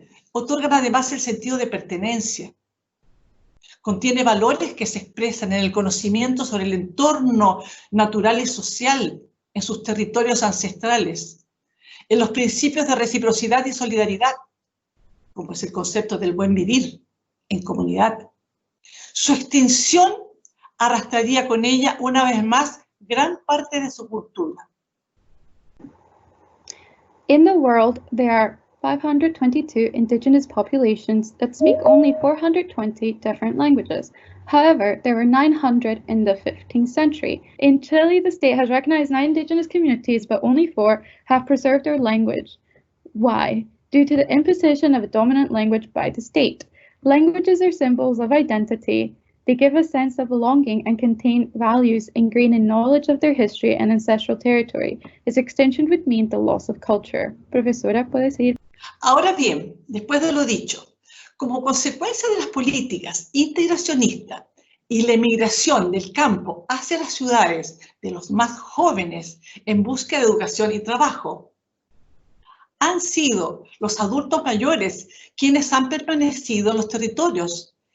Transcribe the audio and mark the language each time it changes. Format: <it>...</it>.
<es>Otorgan además el sentido de pertenencia. Contiene valores que se expresan en el conocimiento sobre el entorno natural y social en sus territorios ancestrales, en los principios de reciprocidad y solidaridad, como es el concepto del buen vivir en comunidad. Su extinción arrastraría con ella una vez más gran parte de su cultura.</es> <en>In the world, there are 522 indigenous populations that speak only 420 different languages. However, there were 900 in the 15th century. In Chile, the state has recognized 9 indigenous communities, but only 4 have preserved their language. Why? Due to the imposition of a dominant language by the state. Languages are symbols of identity. They give a sense of belonging and contain values ingrained in knowledge of their history and ancestral territory. Its extinction would mean the loss of culture.</en> <es>Profesora, ¿puede seguir? Ahora bien, después de lo dicho, como consecuencia de las políticas integracionistas y la emigración del campo hacia las ciudades de los más jóvenes en busca de educación y trabajo, han sido los adultos mayores quienes han permanecido en los territorios.</es>